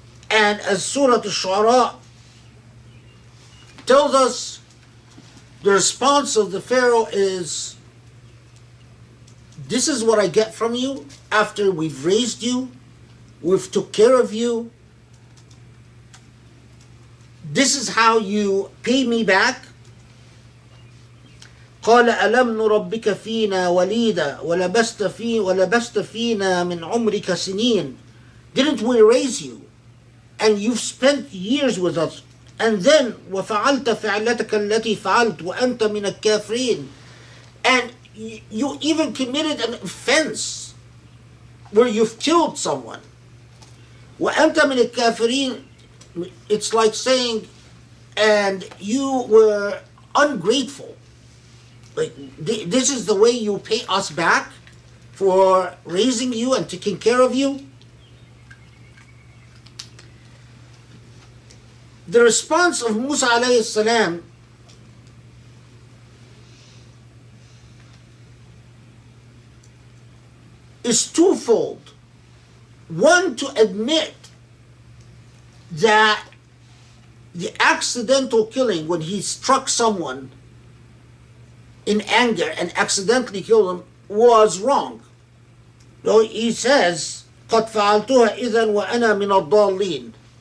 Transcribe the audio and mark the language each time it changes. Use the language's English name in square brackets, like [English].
[English] And as Surah Al-Shu'ara tells us, the response of the Pharaoh is, this is what I get from you after we've raised you, we've took care of you. This is how you pay me back. [Arabic] قال ألم نربك فينا وليدا ولبست فينا من عمرك سنين. [English] Didn't we raise you? And you've spent years with us. And then [Arabic] وفعلت فعلتك التي فعلت وأنت من الكافرين. [English] And you even committed an offense where you've killed someone. [Arabic] وأنت من الكافرين. [English] It's like saying, and you were ungrateful. Like, this is the way you pay us back for raising you and taking care of you? The response of Musa alayhi salam is twofold. One, to admit that the accidental killing, when he struck someone in anger and accidentally killed him, was wrong. So he says, [Arabic] قَدْ فَعَلْتُهَا إِذًا وَأَنَا مِنَ الضَّالِّينَ.